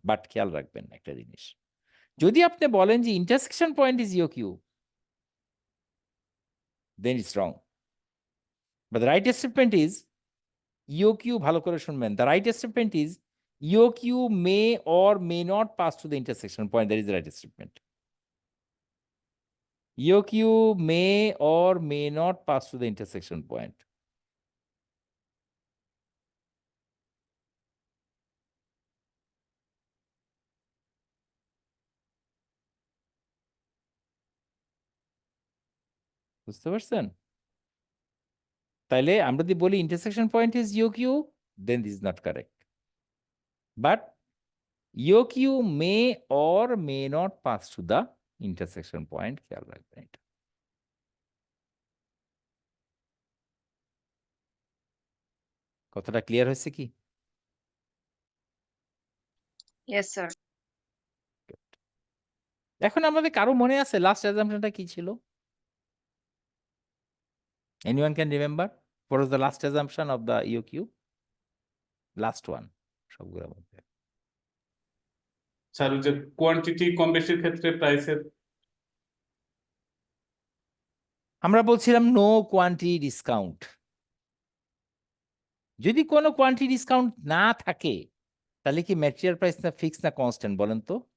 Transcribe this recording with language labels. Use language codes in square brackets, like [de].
[en] but [bn] খেয়াল রাখবেন একটা জিনিস, যদি আপনি বলেন যে [en] Intersection point is E O Q, then it's wrong. But the right statement is E O Q, [bn] ভালো করে শুনবেন, [en] The right statement is E O Q may or may not pass to the intersection point, that is the right statement. EOQ may or may not pass to the intersection point. [bn] বুঝতে পারছেন? তাইলে আমরা যদি বলি [en] intersection point is EOQ, then this is not correct. But EOQ may or may not pass to the intersection point. [bn] খেয়াল রাখবেন এটা। কথাটা ক্লিয়ার হয়েছে কি? [en] Yes sir. [bn] এখন আমাদের কারো মনে আছে লাস্ট অ্যাজাম্পশনটা কি ছিল? [en] Anyone can remember? What was the last assumption of the EOQ? Last one. [bn] সবগুলোর মধ্যে। স্যার ওই যে কোয়ান্টিটি কম বেশির ক্ষেত্রে প্রাইসের আমরা বলছিলাম নো কোয়ান্টিটি ডিসকাউন্ট। যদি কোনো কোয়ান্টিটি ডিসকাউন্ট না থাকে তাহলে কি ম্যাটেরিয়াল প্রাইস না ফিক্স না কনস্ট্যান্ট বলেন তো?